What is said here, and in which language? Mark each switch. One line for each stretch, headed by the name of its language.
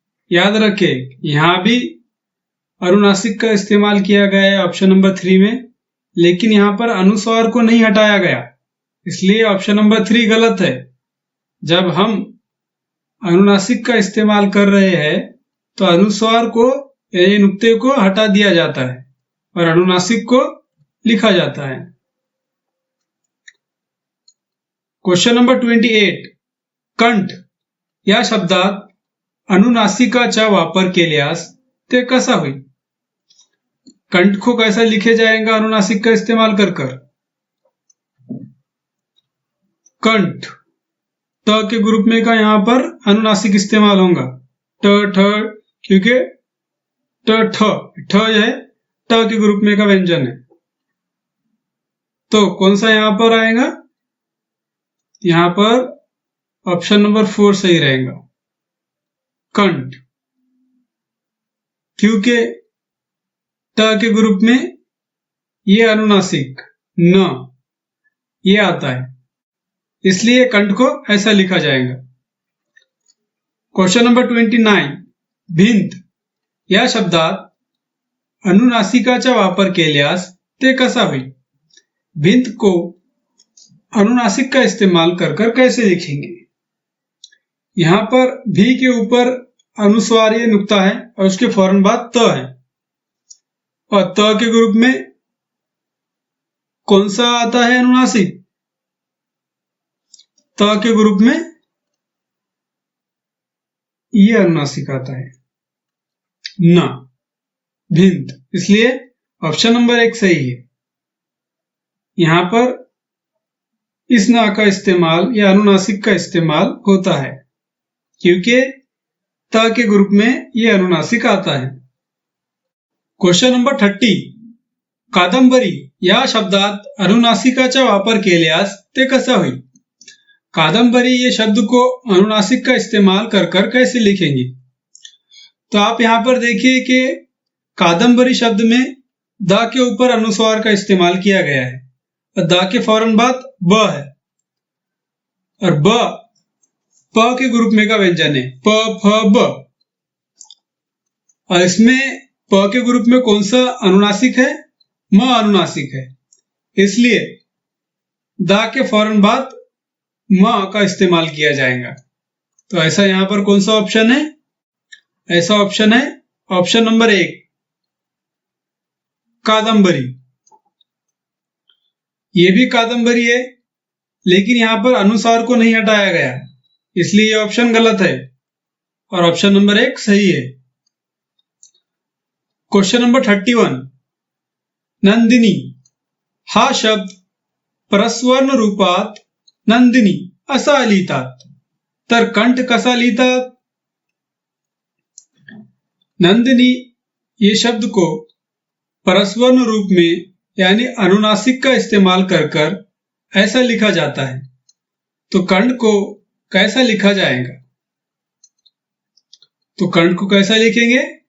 Hindi: याद रखें यहां भी अनुनासिक का इस्तेमाल किया गया है ऑप्शन नंबर 3 में, लेकिन यहां पर अनुस्वार को नहीं हटाया गया, इसलिए ऑप्शन नंबर 3 गलत है। जब हम अनुनासिक का इस्तेमाल कर रहे हैं तो अनुस्वार को यानी नुक्ते को हटा दिया जाता है और अनुनासिक को लिखा जाता है।
Marathi: क्वेश्चन नंबर 28 कंठ या शब्दात अनुनासिकाचा वापर केल्यास ते कसा होईल?
Hindi: कंठ को कैसा लिखे जाएगा अनुनासिक का इस्तेमाल कर? कंठ त के ग्रुप में का यहां पर अनुनासिक इस्तेमाल होगा, ट ठ, क्योंकि ट ठ है ट के ग्रुप में का व्यंजन है, तो कौन सा यहां पर आएगा? यहां पर ऑप्शन नंबर 4 सही रहेगा, कंठ, क्योंकि ट के ग्रुप में ये अनुनासिक न ये आता है, इसलिए कंठ को ऐसा लिखा जाएगा।
Marathi: क्वेश्चन नंबर 29, भिंत या शब्दात अनुनासिकाचा वापर केल्यास ते कसा होईल?
Hindi: भिंत को अनुनासिक का इस्तेमाल कर कर कैसे लिखेंगे? यहां पर भी के ऊपर अनुस्वार ये नुक्ता है और उसके फौरन बाद त है, और त के ग्रुप में कौन सा आता है अनुनासिक? त के ग्रुप में ये अनुनासिक आता है न, भिंत, इसलिए ऑप्शन नंबर 1 सही है। यहां पर इस ना का इस्तेमाल या अनुनासिक का इस्तेमाल होता है क्योंकि त के ग्रुप में यह अनुनासिक आता है।
Marathi: क्वेश्चन नंबर 30, कादंबरी या शब्दात अनुनासिकाचा वापर केल्यास ते कसा होईल?
Hindi: कादंबरी ये शब्द को अनुनासिक का इस्तेमाल कर कर कैसे लिखेंगे? तो आप यहां पर देखिए कि कादंबरी शब्द में द के ऊपर अनुस्वार का इस्तेमाल किया गया है और द के फौरन बाद ब है, और ब प के ग्रुप में का व्यंजन है, प फ ब, और इसमें प के ग्रुप में कौन सा अनुनासिक है? म अनुनासिक है, इसलिए द के फौरन बाद म का इस्तेमाल किया जाएगा। तो ऐसा यहां पर कौन सा ऑप्शन है? ऐसा ऑप्शन है ऑप्शन नंबर 1, कादंबरी। ये भी कादंबरी है, लेकिन यहां पर अनुसार को नहीं हटाया गया, इसलिए ये ऑप्शन गलत है और ऑप्शन नंबर 1 सही है।
Marathi: क्वेश्चन नंबर 31, नंदिनी हा शब्द परस्वर्ण रूपात नंदिनी असा लिहितात, तर कंठ कसा लिहितात?
Hindi: नंदिनी ये शब्द को परस्वर्ण रूप में यानी अनुनासिक का इस्तेमाल कर कर ऐसा लिखा जाता है, तो कंठ को कैसा लिखा जाएगा? तो कंठ को कैसा लिखेंगे?